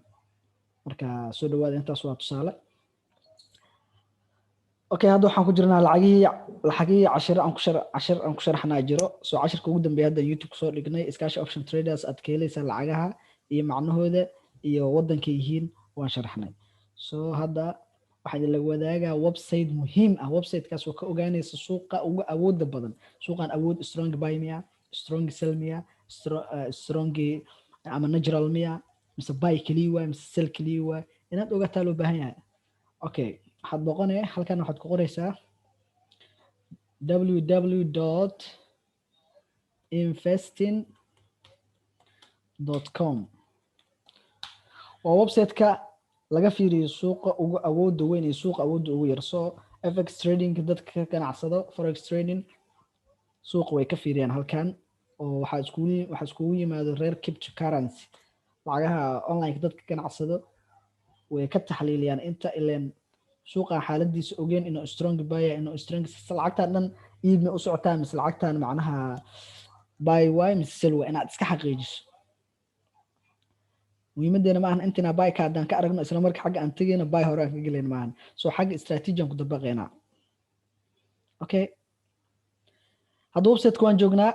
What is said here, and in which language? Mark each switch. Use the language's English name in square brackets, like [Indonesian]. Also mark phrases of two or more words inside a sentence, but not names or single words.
[Somali] marka soo dhawaada, intaas waa tusaale. okay, hadda waxaan ku jirnaa lacagihii cashir aan ku sharaxnaa jiro. soo cashirka ugu dambeeya hadda youtube kusoo dhignay iskaashi [English] option traders [Somali] aad ka helaysaa lacagaha iyo macnahooda iyo waddanka yihiin waan sharaxnay. soo hadda waxaan idinla wadaagaa website muhiim ah. websitekaas oo ka ogaanaysa suuqa ugu awooda badan. suuqan awood [English] strong buy [Somali] miya, [English] strong sell [Somali] miya, strong ama natural miya, mise buy kaliya waay mise sell kaliya waay, inaad ogaataa loo baahan yahay. okay, waxaad boqonaya halkan waxaad ku qoraysaa www.investing.com. waa websiteka laga fiiriyo suuqa ugu awooda weyn iyo suuqa awooda ugu yar. soo [English] fx trading [Somali] dadka ka ganacsado, [English] forex trading [Somali] suuqa way ka fiiriyaan halkan. oo waxaa iskugu yimaado reer cryptocurrency, lacagaha online dadka ganacsado way ka taxliiliyaan inta ileen suuqa xaaladiisa ogeen inuu [English] strong buy [Somali] inuu strong lacagtan dhan iibna u socotaa mise lacagtan macnaha buy way mise sell way inaad iska xaqiijiso. muhiimadeena maahan intina buy ka haddaan ka aragno isla marka xagga aan tegayna buy hore aan ka gelayna maahan. soo xagga strategy aan ku dabaqeynaa. okay, hadda websiteka waan joognaa.